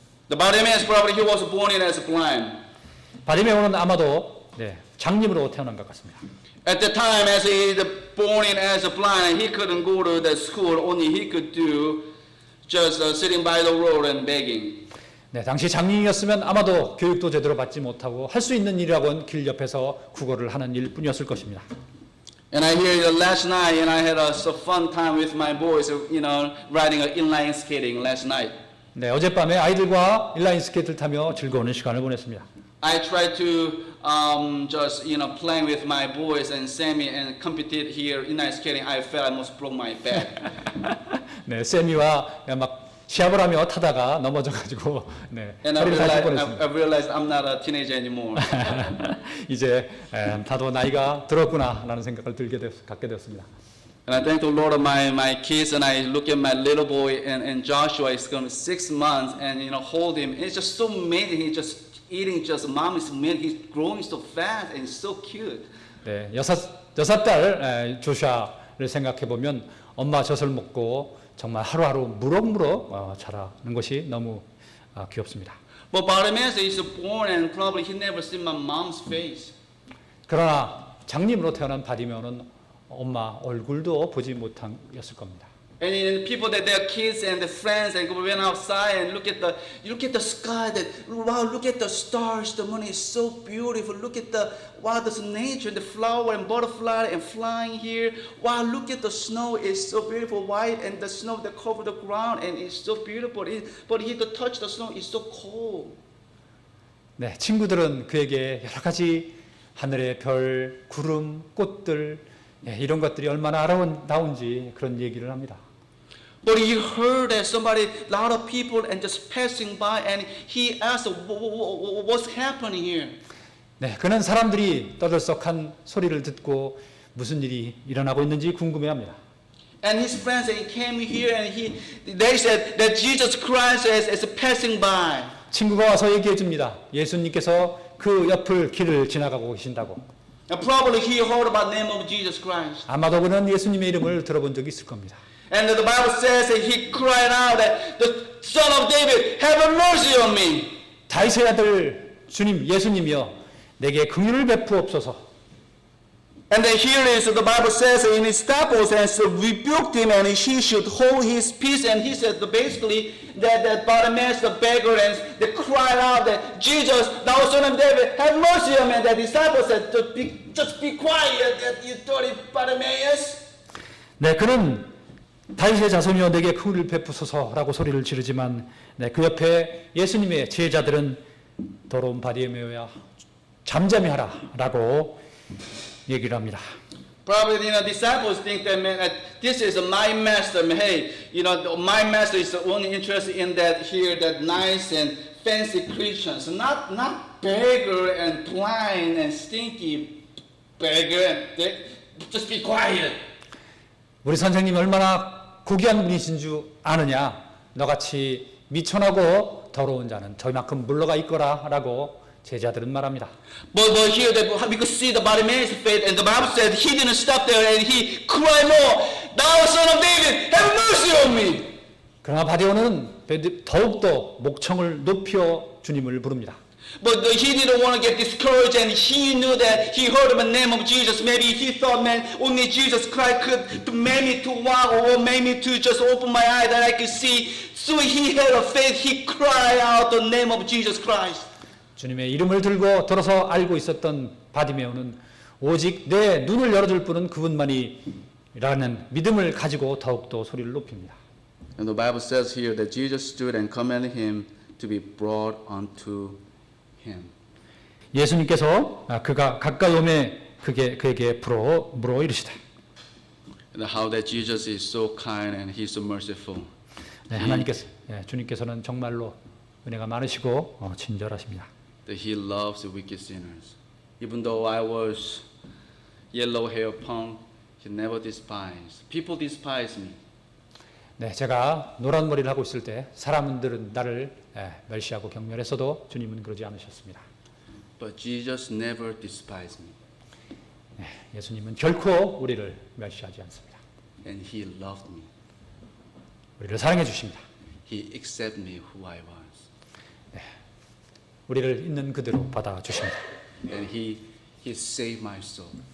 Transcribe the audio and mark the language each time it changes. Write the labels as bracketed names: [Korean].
[English] The Bartimaeus probably he was born in as blind. [Korean] 바디메오는 아마도 장님으로 태어난 것 같습니다. [English] At the time, as he was born in as a blind, he couldn't go to the school. Only he could do just sitting by the road and begging. [Korean] 네, 당시 장님이었으면 아마도 교육도 제대로 받지 못하고 할 수 있는 일이라고는 길 옆에서 구걸을 하는 일뿐이었을 것입니다. [English] And I hear last night, and I had a so fun time with my boys, riding inline skating last night. [Korean] 네, 어젯밤에 아이들과 인라인 스케이트를 타며 즐거운 시간을 보냈습니다. [English] I tried to just playing with my boys and Sammy and competed here inline skating. I felt I almost broke my back. [Korean] 네, 세미와 막 시합을 하며 타다가 넘어져가지고 [English] And [Korean] 허리를 다칠 뻔했습니다. [English] I realized I'm not a teenager anymore. [Korean] 이제 다도 나이가 들었구나라는 생각을 갖게 되었습니다. [English] And I thank the Lord of my kids, and I look at my little boy and Joshua is going to 6 months, and hold him. It's just so amazing. He's just eating just mommy's milk. He's growing so fast and so cute. [Korean] 네, 여섯 달 조슈아를 생각해 보면 엄마 젖을 먹고 정말 하루하루 무럭무럭 자라는 것이 너무 귀엽습니다. [English] But Bartimaeus is born and probably he never seen my mom's face. [Korean] 그러나 장님으로 태어난 바디메오는 엄마 얼굴도 보지 못했을 겁니다. [English] And people that their kids and their friends and went outside and look at the sky. That wow, look at the stars. The moon is so beautiful. Look at the this nature and the flower and butterfly and flying here. Wow, look at the snow. It's so beautiful, white, and the snow that cover the ground and it's so beautiful. But he could touch the snow. It's so cold. [Korean] 네, 친구들은 그에게 여러 가지 하늘의 별, 구름, 꽃들 이런 것들이 얼마나 아름다운지 그런 얘기를 합니다. [English] But he heard that somebody, lot of people, and just passing by, and he asked, "What's happening here?" [Korean] 네, 그는 사람들이 떠들썩한 소리를 듣고 무슨 일이 일어나고 있는지 궁금해합니다. [English] And his friends, and he came here, and they said that Jesus Christ is passing by. [Korean] 친구가 와서 얘기해 줍니다. 예수님께서 그 옆을 길을 지나가고 계신다고. [English] And probably he heard about the name of Jesus Christ. [Korean] 아마도 그는 예수님의 이름을 들어본 적이 있을 겁니다. [English] And the Bible says that he cried out that the Son of David, have mercy on me. [Korean] 다윗의 아들 주님 예수님이여 내게 긍휼을 베푸옵소서. [English] And then here is the Bible says in his disciples and so rebuked him and he should hold his peace, and he said basically that Bartimaeus the beggar and they cried out that Jesus, thou Son of David, have mercy on me. And the disciples said just be quiet, that you dirty Bartimaeus. [Korean] 네, 그는 다윗의 자손이여 내게 긍휼을 베푸소서라고 소리를 지르지만 네, 그 옆에 예수님의 제자들은 더러운 바디메오야 잠잠히 하라라고 얘기를 합니다. [English] Probably, disciples think that, man, that this is my master. Hey, my master is only interested in that here, that nice and fancy Christians, not beggar and blind and stinky beggar. And just be quiet. [Korean] 우리 선생님이 얼마나 고귀한 분이신 줄 아느냐? 너같이 미천하고 더러운 자는 저희만큼 물러가 있거라라고 제자들은 말합니다. [English] But here, we could see the Bartimaeus faith, and the Bible said he didn't stop there, and he cried more, "Thou Son of David, have mercy on me!" [Korean] 그러나 바디오는 더욱더 목청을 높여 주님을 부릅니다. [English] But he didn't want to get discouraged, and he knew that he heard the name of Jesus. Maybe he thought, man, only Jesus Christ could make me to walk, or make me to just open my eye that I could see. So he had a faith. He cried out the name of Jesus Christ. [Korean] 주님의 이름을 들고 들어서 알고 있었던 바디메오는 오직 내 눈을 열어줄 분은 그분만이라는 믿음을 가지고 더욱더 소리를 높입니다. [English] And the Bible says here that Jesus stood and commanded him to be brought unto him. [Korean] 예수님께서 그가 가까이 오매 그에게 물어 이르시되. [English] And how that Jesus is so kind and he's so merciful. [Korean] 네, 주님께서는 정말로 은혜가 많으시고 친절하십니다. [English] That he loves the wicked sinners. Even though I was yellow hair punk, he never despised. People despise me. [Korean] 네, 제가 노란 머리를 하고 있을 때 사람들은 나를 멸시하고 경멸했어도 주님은 그러지 않으셨습니다. [English] But Jesus never despised me. [Korean] 네, 예수님은 결코 우리를 멸시하지 않습니다. [English] And he loved me. [Korean] 우리를 사랑해 주십니다. [English] He accepted me who I was. [Korean] 우리를 있는 그대로 받아 주십니다. [English] And he saved my soul.